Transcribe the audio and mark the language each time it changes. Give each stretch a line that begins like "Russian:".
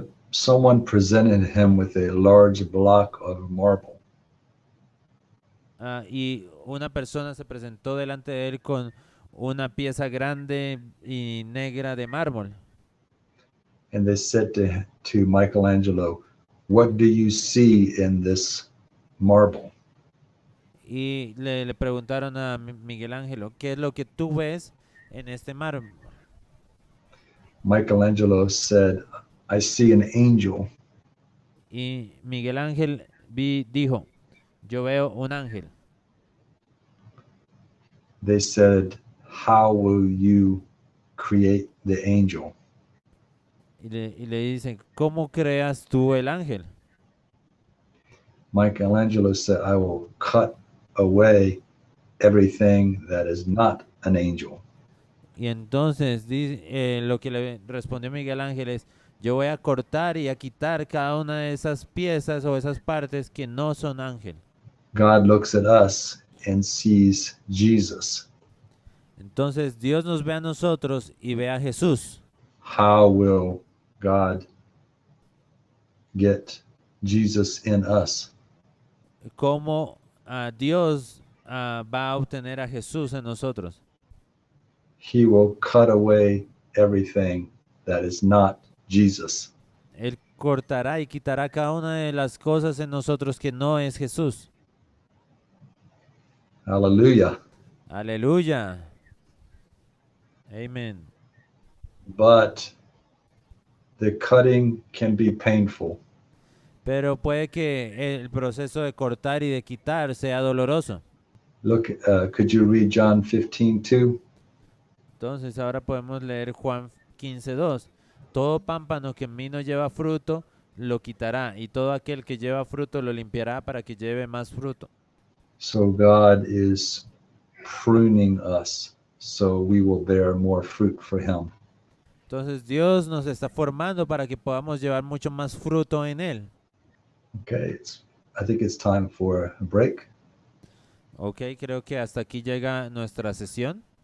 English: Someone presented him with a large block of marble,
Spanish: Y una persona se presentó delante de él con una pieza grande y negra de mármol.
English: and they said to Michelangelo, "What do you see in this marble?"
Spanish: Y le preguntaron a Miguel Ángelo, ¿qué es lo que tú ves en este mármol?
English: Michelangelo said, "I see an angel."
Spanish: Y Miguel Ángel dijo, yo veo un ángel.
English: They said, "How will you create the angel?"
Spanish: Y le dicen, ¿cómo creas tú el ángel?
English: Michelangelo said, "I will cut away everything that is not an angel."
Spanish: Y entonces lo que le respondió Miguel Ángel es, yo voy a cortar y a quitar cada una de esas piezas o esas partes que no son ángel.
English: God looks at us and sees Jesus.
Spanish: Entonces Dios nos ve a nosotros y ve a Jesús.
English: How will God get Jesus in us?
Spanish: ¿Cómo Dios va a obtener a Jesús en nosotros?
English: He will cut away everything that is not Jesus.
Spanish: Él cortará y quitará cada una de las cosas en nosotros que no es Jesús.
English: Hallelujah.
Spanish: Aleluya. Amén.
English: But the cutting can be painful.
Spanish: Pero puede que el proceso de cortar y de quitar sea doloroso.
English: Look, could you read John 15:2?
Spanish: Entonces ahora podemos leer Juan 15:2. Todo pámpano que en mí no lleva fruto, lo quitará, y todo aquel que lleva fruto lo limpiará para que lleve más fruto.
English: So God is pruning us so we will bear more fruit for Him.
Spanish: Entonces Dios nos está formando para que podamos llevar mucho más fruto en Él.
English: Okay, I think it's time for a break.
Spanish: Ok, creo que hasta aquí llega nuestra sesión.